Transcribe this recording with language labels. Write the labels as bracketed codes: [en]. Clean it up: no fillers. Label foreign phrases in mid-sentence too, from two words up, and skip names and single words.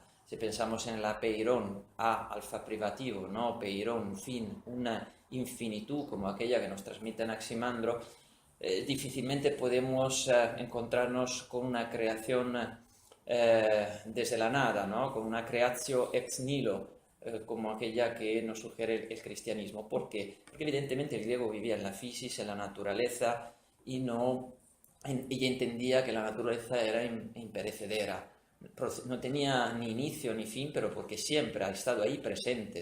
[es] Si pensamos en la peirón, a alfa privativo, no peirón, fin, una infinitud como aquella que nos transmite Anaximandro, difícilmente podemos encontrarnos con una creación desde la nada, ¿no? Con una [la] creatio ex nihilo, [es] como aquella que nos sugiere el cristianismo. ¿Por qué? Porque evidentemente el griego vivía en la fisis, en la naturaleza, y ella entendía que la naturaleza era imperecedera. No tenía ni inicio ni fin, pero porque siempre ha estado ahí presente.